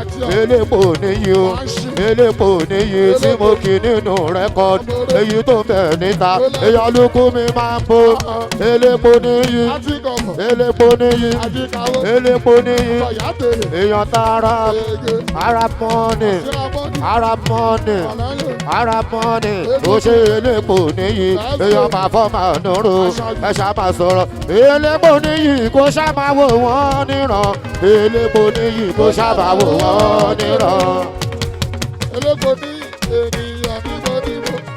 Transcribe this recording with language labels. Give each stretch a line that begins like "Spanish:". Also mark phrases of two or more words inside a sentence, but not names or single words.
Yoruba: Elépo níyì o. Elépo níyì tí mo kì nínú rẹ́kọ̀dì. Èyí tó ń bẹ níta. Èèyàn ló kú mi máa ń bo. Elépo níyì. Elépo níyì. Elépo níyì. Èèyàn tààrà.
English: Arab money. Arab money. Arab money.
Yoruba: Ó ṣe elépo níyì. Èèyàn máa fọ́ máa nùrù. Ẹ ṣá máa sọ̀rọ̀. Elépo níyì kó sá máa wò wọ́n níran. Elépo níyì kó sá máa wò wọ́n níran. Elépo ní ènìyàn níbo níbo.